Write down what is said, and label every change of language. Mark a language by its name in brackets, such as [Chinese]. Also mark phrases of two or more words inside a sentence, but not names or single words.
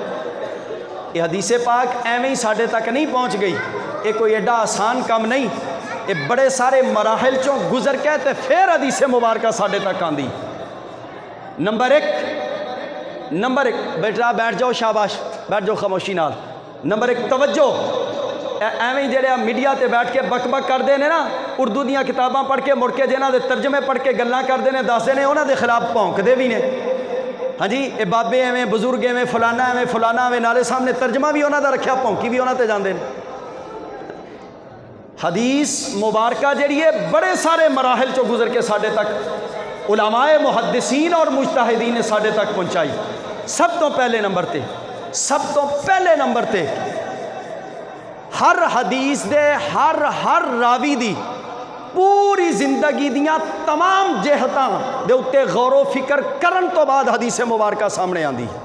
[Punjabi] یہ حدیث پاک ایویں ہی ساڈے تک نہیں پہنچ گئی، یہ کوئی ایڈا آسان کام نہیں، یہ بڑے سارے مراحل چوں گزر کے تے پھر حدیث مبارکہ ساڈے تک آندی. نمبر ایک بیٹا بیٹھ جاؤ، شاباش بیٹھ جاؤ خاموشی نال. نمبر ایک توجہ، ایویں جڑے میڈیا تے بیٹھ کے بک بک کرتے ہیں نا، اردو دیاں کتاباں پڑھ کے مڑ کے جنہاں دے ترجمے پڑھ کے گلاں کرتے ہیں، دستے ہیں انہاں دے خلاف بھونکدے بھی نے. ہاں جی، اے بابے ایویں بزرگ ایویں فلانا ایویں نالے سامنے ترجمہ بھی انہاں دا رکھیا، بھونکی بھی انہاں تے جاندے نے. حدیث مبارکہ جڑی ہے بڑے سارے مراحل چوں گزر کے ساڈے تک علماء محدثین اور مجتہدین نے ساڈے تک پہنچائی. سب تو پہلے نمبر تے ہر حدیث دے ہر راوی دی پوری زندگی دیاں تمام جہتاں دے اتے غور و فکر کرن تو بعد حدیث مبارکہ سامنے آندی.